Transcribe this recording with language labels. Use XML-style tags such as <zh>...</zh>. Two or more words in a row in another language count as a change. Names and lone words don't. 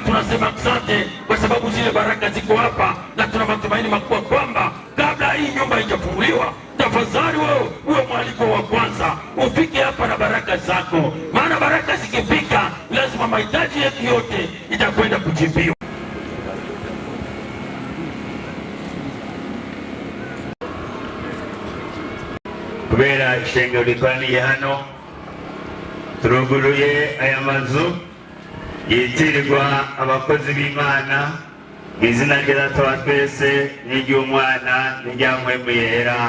<sw>Tunasema asante kwa sababu zile baraka ziko hapa, na tuna matumaini makubwa kwamba kabla hii nyumba haijafunguliwa, tafadhali wewe uwe mwaliko wa kwanza, ufike hapa na baraka zako, maana baraka zikifika lazima mahitaji yetu yote itakwenda kujibiwa.</sw> <rn>Kubera ishengero ritwaniye hano, turuguruye aya mazu yitirirwa abakozi b'Imana mu izina rya Data wa twese n'iry'Umwana n'irya Mpwemu Yera.</rn>